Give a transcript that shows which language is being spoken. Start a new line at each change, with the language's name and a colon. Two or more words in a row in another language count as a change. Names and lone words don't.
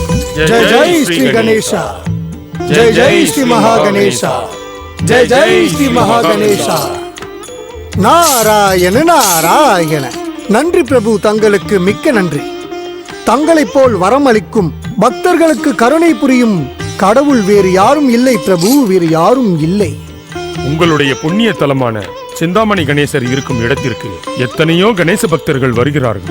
Sanskrit: जय जय श्री गणेशा, जय जय श्री महागणेशा, जय जय श्री महागणेशा.
Tamil: நாராயண நாராயண. நன்றி பிரபு, தங்களுக்கு மிக்க நன்றி. தங்களைப் போல் வரம் அளிக்கும் பக்தர்களுக்கு கருணை புரியும் கடவுள் வேறு யாரும் இல்லை பிரபு, வேறு யாரும் இல்லை. உங்களுடைய புண்ணிய தலமான சிந்தாமணி கணேசர் இருக்கும் இடத்திற்கு எத்தனையோ கணேச பக்தர்கள் வருகிறார்கள்.